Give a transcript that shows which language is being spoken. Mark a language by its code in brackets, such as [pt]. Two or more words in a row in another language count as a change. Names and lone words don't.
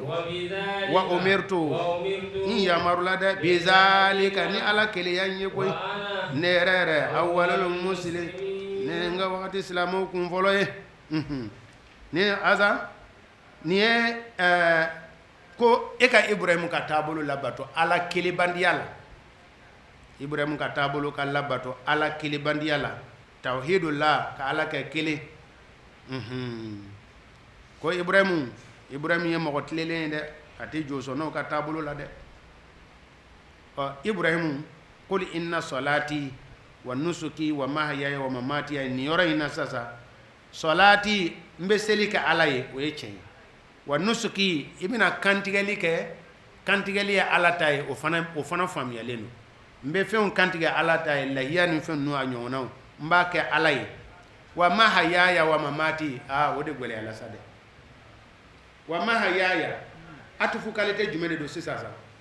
[ar] وأمرت [bm] n yamarula dɛ bizalika ni ala keleya n ye koyi ne yɛrɛ [ar] أول المسلم [bm] ne n ka wagati silamɛw kun fɔlɔ ye ni aza ni ye ko e ka Ibrahim ka taabolo labato ala kelebandiya la Ibrahim ka taabolo ka labato ala kelebandiya la tawhidullah ka ala kɛ kelen ko Ibrahim ye mɔgɔ tilelen ye dɛ a tɛ jɔsɔnnaw ka taabolo la dɛ Ibrahim [ar] قل إن صلاتي ونسكي ومحياي ومماتي [bm] ni yɔrɔ in na sasa salati n bɛ seli kɛ ala ye o ye tiɲɛ ye [ar] ونسكي [bm] i bɛna kantigɛli kɛ kantigɛli ye ala ta ye o fana faamuyalen don n bɛ fɛnw kantigɛ ala ta ye lahiya ni fɛn ninnu a ɲɔgɔnnaw n b'a kɛ ala ye [ar] ومحياي ومماتي [bm] o de gɛlɛyala sa dɛ [ar] ومحياي [bm] atufu qualité jumɛn de don sisan sa